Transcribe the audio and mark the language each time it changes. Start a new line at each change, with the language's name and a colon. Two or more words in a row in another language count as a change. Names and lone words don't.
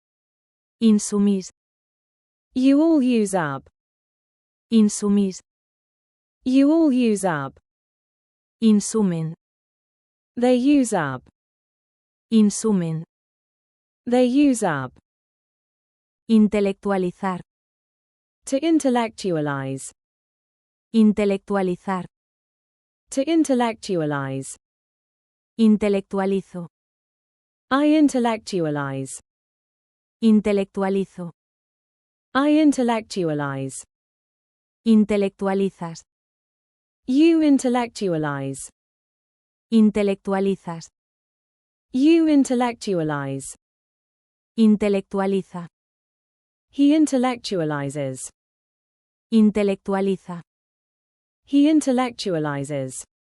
Spanish: Insumís.
English: You all use up.
Spanish: Insumís.
English: You all use up.
Spanish: Insumen.
English: They use up.
Spanish: Insumen.
English: They use up.
Spanish: Intelectualizar.
English: To intellectualize.
Spanish: Intelectualizar.
English: To intellectualize.
Spanish: Intelectualizo.
English: I intellectualize.
Spanish: Intelectualizo.
English: I intellectualize.
Spanish: Intelectualizas.
English: You intellectualize.
Spanish: Intelectualizas.
English: You intellectualize.
Spanish: Intelectualiza.
English: He intellectualizes.
Spanish: Intelectualiza.
English: He intellectualizes.